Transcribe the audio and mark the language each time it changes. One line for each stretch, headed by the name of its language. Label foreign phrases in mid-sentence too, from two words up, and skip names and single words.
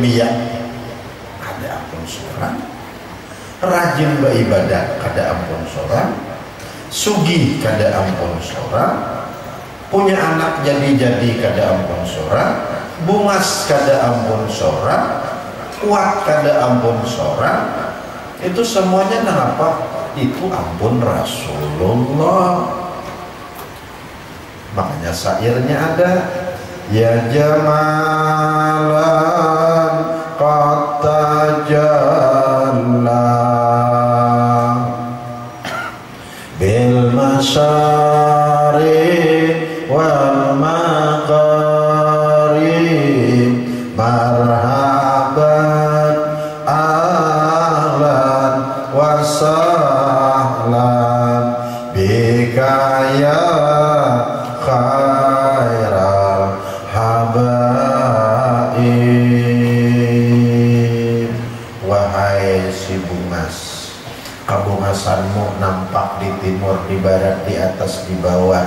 Banjar: dia ada ampun seorang rajin beribadah kada ampun seorang sugih kada ampun seorang punya anak jadi kada ampun seorang bungas kada ampun seorang kuat kada ampun seorang itu semuanya kenapa? Itu ampun Rasulullah. Makanya syairnya ada ya
Arabic: جمالاً قد تجلى بالمشارق والمغارب مرحباً أهلاً وبك يا خير الحبائب.
Banjar: Wahai si bungas, kabungasanmu nampak di timur, di barat, di atas, di bawah.